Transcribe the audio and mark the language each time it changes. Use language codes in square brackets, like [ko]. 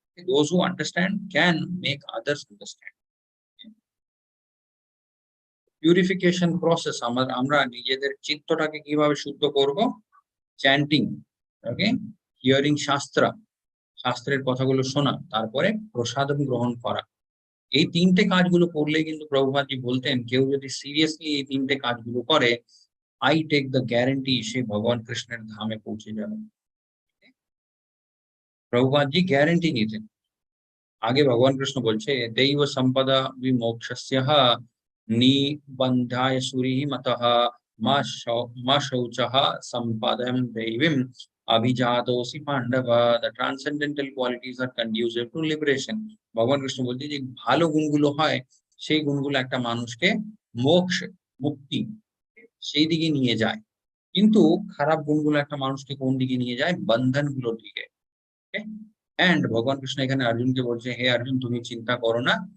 [en] Those who understand can make others understand. [bn] Purification process, আমরা নিজেদের চিত্তটাকে কিভাবে শুদ্ধ করব? চ্যান্টিং, ওকে? হিয়ারিং শাস্ত্রা, শাস্ত্রের কথাগুলো শোনা, তারপরে প্রসাদম গ্রহণ করা। এই ৩ টে কাজগুলো করলেই কিন্তু প্রভুপাদজি বলতেন, কেউ যদি সিরিয়াসলি এই ৩ টে কাজগুলো করে, [en] I take the guarantee [bn] সে ভগবান কৃষ্ণের ধামে পৌঁছে যাবে। প্রভুপাদজি গ্যারান্টি নিতেন। আগে ভগবান কৃষ্ণ বলছে, [sa] "দৈব সম্পদা বিমোক্ষস্যঃ নিবন্ধায় সুরিমতঃ মা শৌচঃ সম্পদাম দৈবীম অভিজাতোসি Pandava." [en] The transcendental qualities are conducive to liberation. [bn] ভগবান কৃষ্ণ বলছে যে ভালো গুণগুলো হয়, সেই গুণগুলো একটা মানুষকে মোক্ষ, মুক্তি সেই দিকে নিয়ে যায়। কিন্তু খারাপ গুণগুলো একটা মানুষকে কোন দিকে নিয়ে যায়? বন্ধনগুলোর দিকে। ওকে? অ্যান্ড ভগবান কৃষ্ণ এখানে অর্জুনকে বলছে, "হে অর্জুন, তুমি চিন্তা করো না।